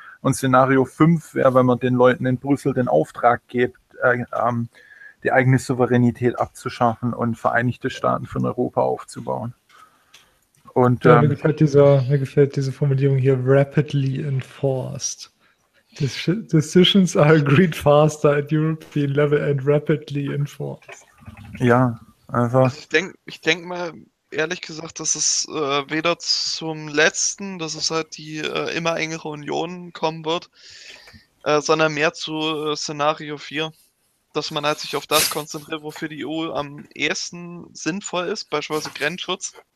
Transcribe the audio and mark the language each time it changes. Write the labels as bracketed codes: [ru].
[de] Und Szenario 5 wäre, wenn man den Leuten in Brüssel den Auftrag gibt, die eigene Souveränität abzuschaffen und Vereinigte Staaten von Europa aufzubauen. Und, ja, mir gefällt diese Formulierung hier, [en] rapidly enforced. Decisions are agreed faster at European level and rapidly enforced. [de] Ja, also ich denke mal, ehrlich gesagt, dass es weder zum letzten, dass es halt die immer engere Union kommen wird, sondern mehr zu Szenario 4, dass man halt sich auf das konzentriert, wofür die EU am ehesten sinnvoll ist, beispielsweise Grenzschutz.